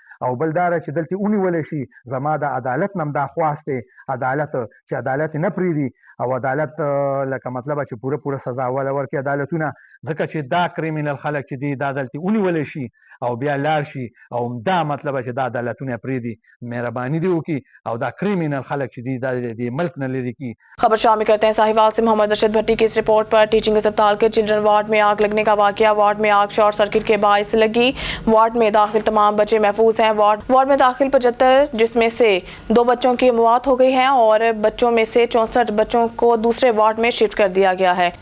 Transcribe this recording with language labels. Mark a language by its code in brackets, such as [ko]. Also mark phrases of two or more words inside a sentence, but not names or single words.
[ps] او بل دا چې دلته ونیولی شي، زما د عدالت نه هم دا خواست دی، عدالت چې عدالت نه پرېږدي او عدالت لکه مطلب چې پوره سزا ورکړي عدالتونه، ځکه چې دا کریمینل خلک چې دي دا دلته ونیولی شي او بیا لاړ شي، او دا مطلب چې دا عدالتونه پرېږدي، مهرباني دې وکړي او دا کریمینل خلک چې دي دا د ملک نه لرې کړي. [ur] خبر شامل کرتے ہیں ساہیوال سے محمد رشید بھٹی کی اس رپورٹ پر. ٹیچنگ اسپتال کے چلڈرن وارڈ میں آگ لگنے کا واقعہ. وارڈ میں آگ شارٹ سرکٹ کے باعث لگی. وارڈ میں داخل تمام بچے محفوظ ہیں. وارڈ میں داخل 75 جس میں سے 2 بچوں کی موت ہو گئی ہے اور بچوں میں سے 64 بچوں کو دوسرے وارڈ میں شفٹ کر دیا گیا ہے.